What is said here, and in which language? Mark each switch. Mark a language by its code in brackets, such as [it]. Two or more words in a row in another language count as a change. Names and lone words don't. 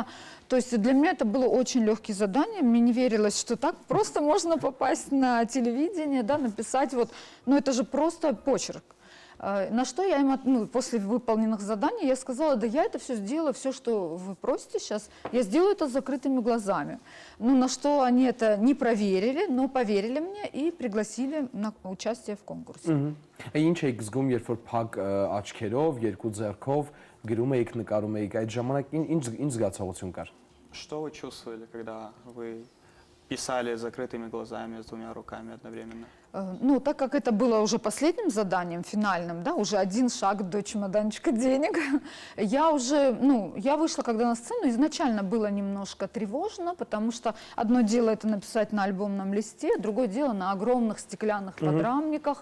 [ru] То есть для меня это было очень легкие задания, мне не верилось, что так просто можно попасть на телевидение, да, написать вот, ну это же просто почерк. На что я им, ну, после выполненных заданий, я сказала, да я это все сделала, все, что вы просите сейчас, я сделаю это с закрытыми глазами. Ну, на что они это не проверили, но поверили мне и пригласили на участие в конкурсе. [hy] Ինչ եք զգում, երբ որ փակ աչքերով, երկու ձեռքով գրում եք, նկարում եք, այդ ժամանակ ինչ զգացողություն կար։ [ru] Что вы чувствовали, когда вы писали с закрытыми глазами, с двумя руками одновременно? Ну, так как это было уже последним заданием, финальным, да, уже один шаг до чемоданчика денег, я уже, ну, я вышла когда на сцену, изначально было немножко тревожно, потому что одно дело это написать на альбомном листе, другое дело на огромных стеклянных подрамниках.